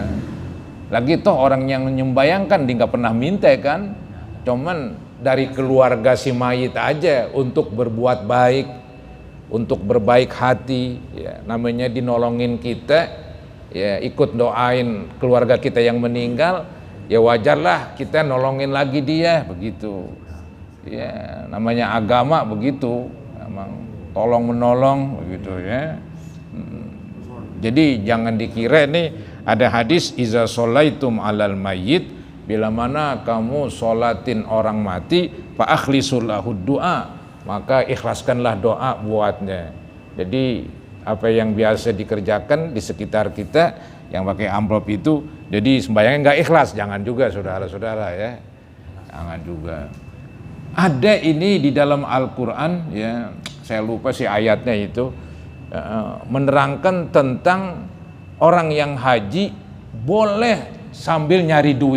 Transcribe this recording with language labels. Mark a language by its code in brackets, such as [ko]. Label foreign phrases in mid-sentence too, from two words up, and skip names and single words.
[id] Lagi toh orang yang nyembayangkan dia nggak pernah minta kan, cuman dari keluarga si mayit aja untuk berbuat baik, untuk berbaik hati, ya, namanya dinolongin kita, ya ikut doain keluarga kita yang meninggal, ya wajarlah kita nolongin lagi dia begitu. Ya, namanya agama begitu, emang tolong menolong begitu ya. Jadi jangan dikira nih ada hadis [ar] إذا صليتم على الميت, [id] bila mana kamu sholatin orang mati [ar] فأخلصوا له الدعاء, [id] maka ikhlaskanlah doa buatnya. Jadi apa yang biasa dikerjakan di sekitar kita yang pakai amplop itu, jadi sembahyangnya nggak ikhlas, jangan juga saudara-saudara ya, jangan juga. Ada ini di dalam Al-Quran ya, saya lupa sih ayatnya itu, menerangkan tentang orang yang haji boleh sambil nyari duit.